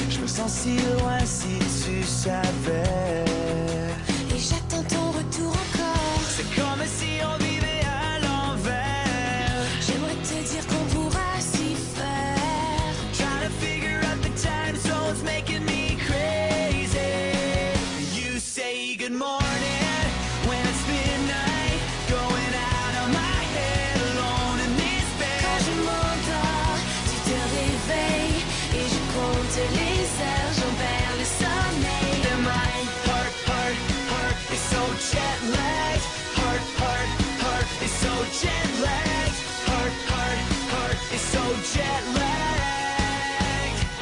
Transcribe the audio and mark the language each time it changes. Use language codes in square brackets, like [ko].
[fr] sens si loin si tu savais. Et j'attends ton retour encore. C'est comme si on vivait à l'envers. J'aimerais te dire qu'on pourra s'y faire. [en] Trying to figure out the time zones making me crazy. You say good morning when it's midnight, going out of my head alone in this bed. [fr] Quand je m'endors, tu te réveilles. Et je compte les heures, j'en perds le sommeil. [en] And my heart is so jet lagged. Heart is so jet lagged. Heart is so jet lagged.